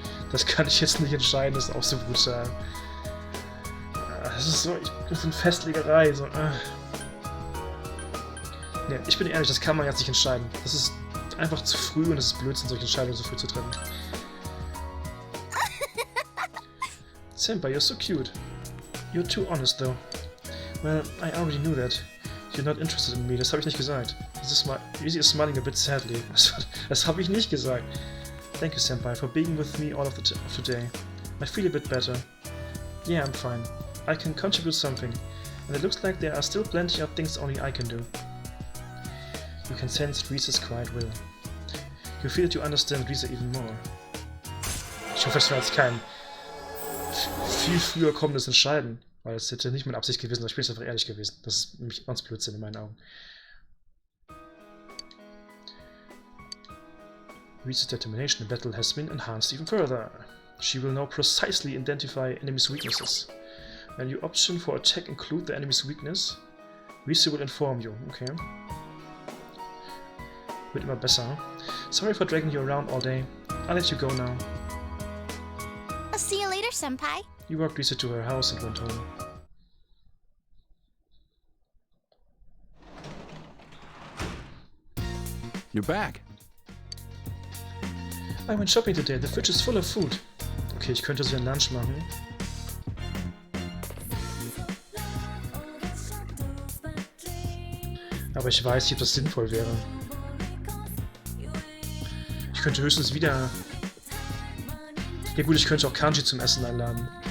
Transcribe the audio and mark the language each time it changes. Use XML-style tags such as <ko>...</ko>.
<de>Das kann ich jetzt nicht entscheiden, das ist auch so brutal. Das ist so, das ist eine Festlegerei. So. Ne, ich bin ehrlich, das kann man jetzt nicht entscheiden. Das ist einfach zu früh und es ist Blödsinn, solche Entscheidungen so früh zu treffen.</de> <en>Senpai, you're so cute. You're too honest, though. Well, I already knew that. You're not interested in me.</en> <de>Das habe ich nicht gesagt.</de> <en>Easy is smiling a bit sadly.</en> <de>Das habe ich nicht gesagt.</de> <en>Thank you, Senpai, for being with me all of today. I feel a bit better. Yeah, I'm fine. I can contribute something. And it looks like there are still plenty of things only I can do. You can sense Risa's quiet will. You feel that you understand Risa even more.</en> <de>Ich hoffe, es war jetzt kein viel früher kommendes Entscheiden, weil es hätte nicht meine Absicht gewesen, aber ich bin jetzt einfach ehrlich gewesen. Das ist nämlich ganz Blödsinn in meinen Augen.</de> <en>Risa's determination in battle has been enhanced even further. She will now precisely identify enemies' weaknesses. When your option for attack include the enemy's weakness, Risa will inform you. Okay.</en> <de>Wird immer besser.</de> <en>Sorry for dragging you around all day. I'll let you go now. I'll see you later, Senpai. You walked Risa to her house and went home. You're back. I went shopping today. The fridge is full of food.</en> <de>Okay, ich könnte so ein Lunch machen. Aber ich weiß nicht, ob das sinnvoll wäre. Ich könnte höchstens wieder... Ja gut, ich könnte auch Kanji zum Essen einladen.</de>